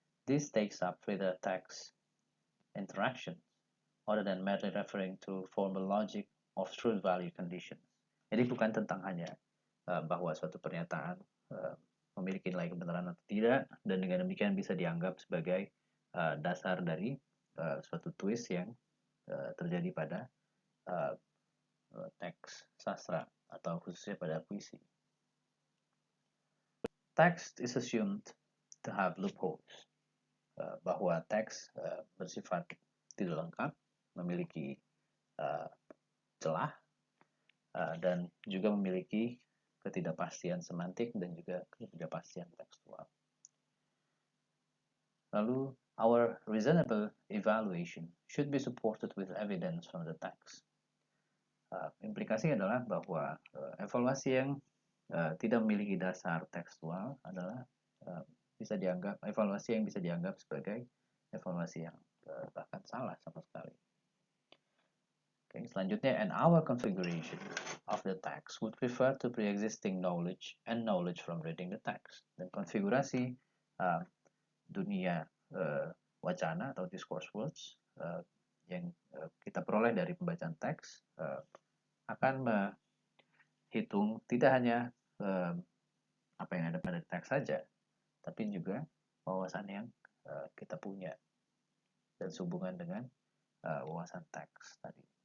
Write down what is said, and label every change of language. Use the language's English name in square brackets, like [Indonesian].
[English] This takes up further text interaction other than merely referring to formal logic of truth value conditions. [Indonesian] Jadi bukan tentang hanya bahwa suatu pernyataan memiliki nilai kebenaran atau tidak, dan dengan demikian bisa dianggap sebagai dasar dari suatu twist yang terjadi pada teks sastra atau khususnya pada puisi. [English] Text is assumed to have loopholes, [Indonesian] bahwa teks bersifat tidak lengkap, memiliki celah, dan juga memiliki ketidakpastian semantik dan juga ketidakpastian tekstual. [English] Lalu, our reasonable evaluation should be supported with evidence from the text. [Indonesian] Implikasi adalah bahwa evaluasi yang tidak memiliki dasar tekstual adalah bisa dianggap evaluasi yang bisa dianggap sebagai evaluasi yang bahkan salah sama sekali. [English] Okay, selanjutnya, and our configuration of the text would refer to pre-existing knowledge and knowledge from reading the text. [Indonesian] Dan konfigurasi dunia wacana atau discourse words yang kita peroleh dari pembacaan teks akan menghitung tidak hanya apa yang ada pada teks saja, tapi juga wawasan yang kita punya dan sehubungan dengan wawasan teks tadi.